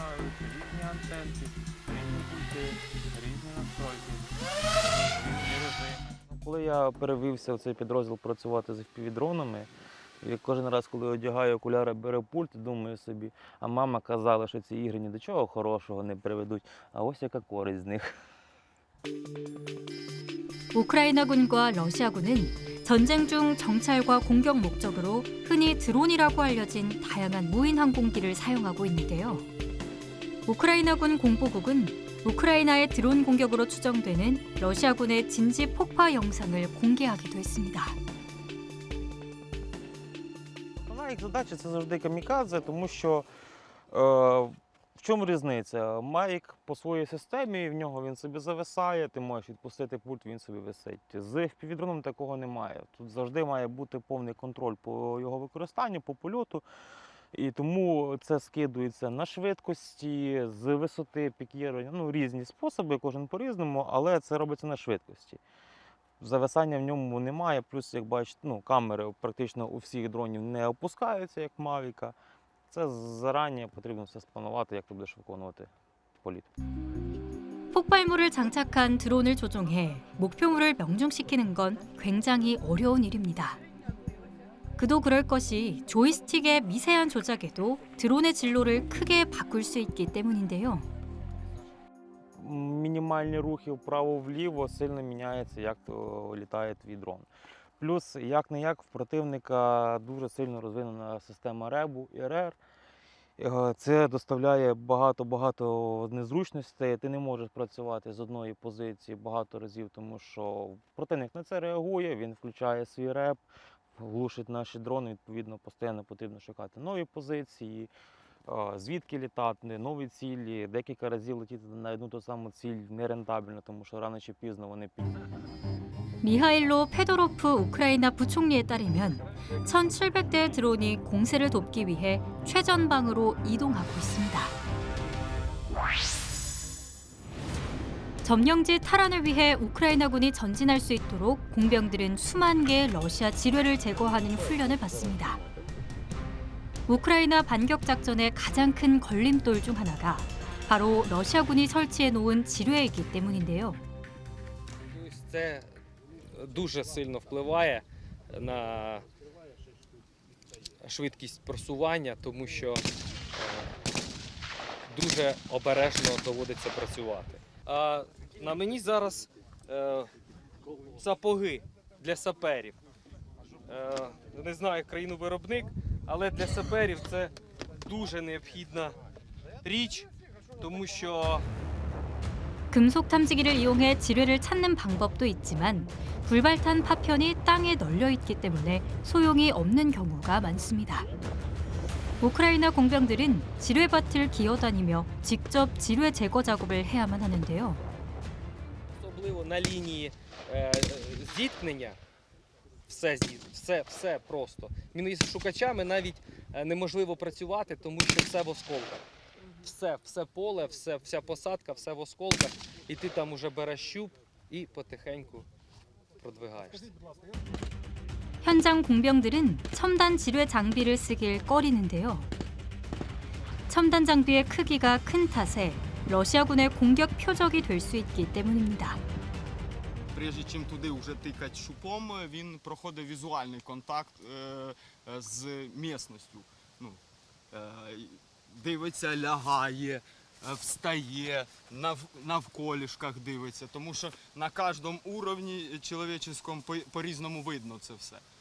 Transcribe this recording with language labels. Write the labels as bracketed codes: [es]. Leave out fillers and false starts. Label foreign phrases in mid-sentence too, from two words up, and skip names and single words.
[uk] Коли я перевівся в цей підрозділ працювати з FPV-дронами, і кожен раз, коли одягаю окуляри, беру пульт, думаю собі, а мама казала, що ці ігри ні до чого хорошого не приведуть, а ось яка користь з них. [ko] 우크라이나군과 러시아군은 전쟁 중 정찰과 공격 목적으로 흔히 드론이라고 알려진 다양한 무인 항공기를 사용하고 있는데요. 우크라이나군 공보국은 우크라이나의 드론 공격으로 추정되는 러시아군의 진지 폭파 영상을 공개하기도 했습니다. [uk] Основна їх задача – це завжди камікадзе, тому що в чому різниця? Майк по своїй системі, в нього він собі зависає, ти можеш відпустити пульт, він собі висить. З FPV-дроном такого немає. Тут завжди має бути повний контроль по його використанню, по польоту. І тому це скидується на швидкості, з висоти пікірування, ну різні способи, кожен по-різному, але це робиться на швидкості. Зависання в ньому немає, плюс, як бачите, ну, камери практично у всіх дронів не опускаються, як Мавіка. Це зарані потрібно все спланувати, як ти будеш виконувати політ. [ko] 폭발물을 장착한 드론을 조종해 목표물을 명중시키는 건 굉장히 어려운 일입니다. 그도 그럴 것이 조이스틱의 미세한 조작에도 드론의 진로를 크게 바꿀 수 있기 때문인데요. [uk] Мінімальні рухи вправо-вліво сильно міняється, як то літає твій дрон. Плюс, як-не-як, в противника дуже сильно розвинена система РЕБу і РР. Це доставляє багато незручностей. Ти не можеш працювати з одної позиції багато разів, тому що противник на це реагує, він включає свій РЕБ, глушить наші дрони, відповідно, постійно потрібно шукати нові позиції, звідки літати, нові цілі. Декілька разів летіти на одну ту саму ціль нерентабельно, тому що рано чи пізно вони підуть. [ko] 미하일로 페도로프 우크라이나 부총리에 따르면 1,700대의 드론이 공세를 돕기 위해 최전방으로 이동하고 있습니다. 점령지 탈환을 위해 우크라이나군이 전진할 수 있도록 공병들은 수만 개의 러시아 지뢰를 제거하는 훈련을 받습니다. 우크라이나 반격 작전의 가장 큰 걸림돌 중 하나가 바로 러시아군이 설치해 놓은 지뢰이기 때문인데요. [uk] Дуже сильно впливає на швидкість просування, тому що дуже обережно доводиться працювати. А на мені зараз сапоги для саперів. Не знаю країну-виробник, але для саперів це дуже необхідна річ, тому що [ko] 금속 탐지기를 이용해 지뢰를 찾는 방법도 있지만 불발탄 파편이 땅에 널려 있기 때문에 소용이 없는 경우가 많습니다. 우크라이나 공병들은 지뢰밭을 기어다니며 직접 지뢰 제거 작업을 해야만 하는데요. [uk] особливо на лінії зіткнення все просто. Міношукачами навіть неможливо працювати, тому що все в осколках. Все поле, вся посадка, все в осколках, і ти там уже береш щуп і потихеньку продвигаєшся. [ko] 현장 공병들은 첨단 지뢰 장비를 쓰길 꺼리는데요. 첨단 장비의 크기가 큰 탓에 러시아군의 공격 표적이 될 수 있기 때문입니다. [uk] Прежде чим туди вже тикати шупом, він проходить візуальний контакт з місцевістю. Дивиться, лягає, встає, навколішках дивиться, тому що на кожному уровні чоловічому по-різному видно це все.